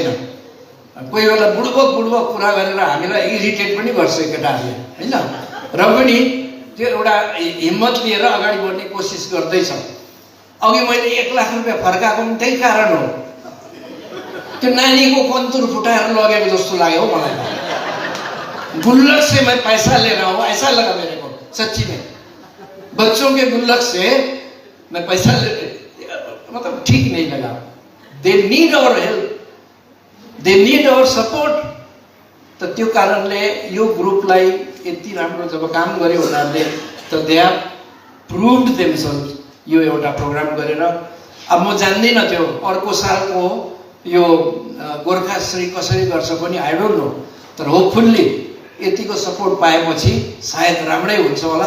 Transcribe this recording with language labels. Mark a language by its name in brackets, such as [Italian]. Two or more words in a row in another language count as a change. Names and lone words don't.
[Nepali] कोही बेला बुढबक कुरा गरेर हामीलाई इरिटेट पनि गर्छ केटाहरूले, होइन? र पनि त्यो एउटा हिम्मत लिएर अगाडि बढ्ने कोसिस गर्दैछ। अघि मैले 1 लाख रुपियाँ फर्काएको पनि त्यही कारण हो। त्यो नानीको कन्तुर फुटाएर लगेको जस्तो लाग्यो हो मलाई। [Hindi] गुल्लक से मैं पैसा ले रहा हूँ, ऐसा लगा मेरे को, सच्ची में। बच्चों के गुल्लक से मैं पैसा ले, मतलब ठीक नहीं लगा। [English] They need our help, they need our support. [Nepali] त त्यो कारणले यो ग्रुपलाई यति राम्रो जब काम गर्यो उनीहरूले, त [English] they have proved themselves [Nepali] यो एउटा प्रोग्राम गरेर। अब म जान्दिनँ त्यो अर्को सालको यो गोर्खाश्री कसरी गर्छ पनि, [English] I don't know, [Nepali] तर होपफुल्ली यतिको सपोर्ट पाएपछि सायद राम्रै हुन्छ होला।